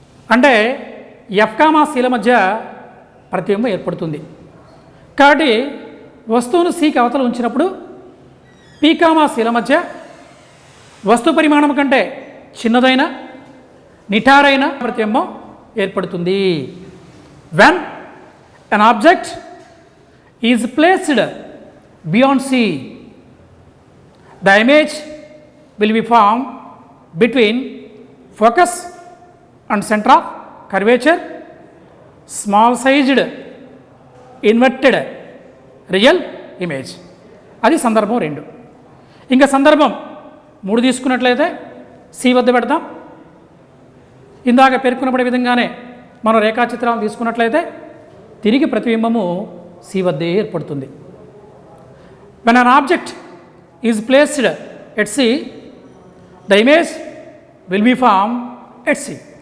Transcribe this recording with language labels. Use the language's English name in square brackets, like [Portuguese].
[Telugu] అంటే F comma సిల మధ్య ప్రతిబింబం ఏర్పడుతుంది. కాబట్టి వస్తువును సికి అవతల ఉంచినప్పుడు పీ కామా సీల మధ్య వస్తు పరిమాణం కంటే చిన్నదైన నిటారైన ప్రతిబింబం ఏర్పడుతుంది. [English] When an object is placed beyond C, the image will be formed between focus and center of curvature, small sized inverted real image. [Telugu] అది సందర్భం 2. ఇంకా సందర్భం 3 తీసుకున్నట్లయితే సి వద్ద పెడతాం. ఇందాక పేర్కొనబడే విధంగానే మనం రేఖాచిత్రాలను తీసుకున్నట్లయితే తిరిగి ప్రతిబింబము సి వద్దే ఏర్పడుతుంది. [English] When an object is placed at C, the image will be form at C.